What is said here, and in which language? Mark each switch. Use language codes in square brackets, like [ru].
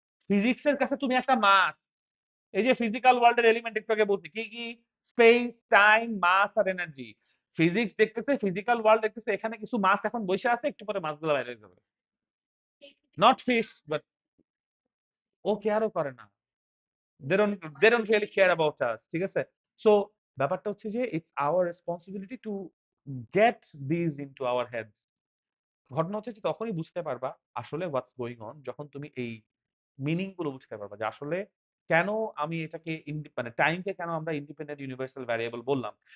[bn] ফিজিক্সের কাছে তুমি একটা মাস, এই যে ফিজিক্যাল ওয়ার্ল্ডের এলিমেন্ট একটু আগে বলছি কি কি, স্পেস, টাইম, মাস আর এনার্জি। ফিজিক্স দেখতেছে, ফিজিক্যাল ওয়ার্ল্ড দেখতেছে, এখানে কিছু মাস এখন বসে আছে, একটু পরে মাসগুলো বাইরে হয়ে যাবে। নট ফিশ বাট, ও কেয়ারও করে না। [en] they don't really care about us, [bn] ঠিক আছে। সো ব্যাপারটা হচ্ছে যে [en] It's our responsibility to get this into our heads. [bn] ঘটনা হচ্ছে যে তখনই বুঝতে পারবা আসলে [en] what's going on, [bn] যখন তুমি এই মিনিং গুলো বুঝতে পারবা যে আসলে কেন আমি এটাকে মানে টাইমকে কেন আমরা ইন্ডিপেন্ডেন্ট ইউনিভার্সাল ভ্যারিয়েবল বললাম।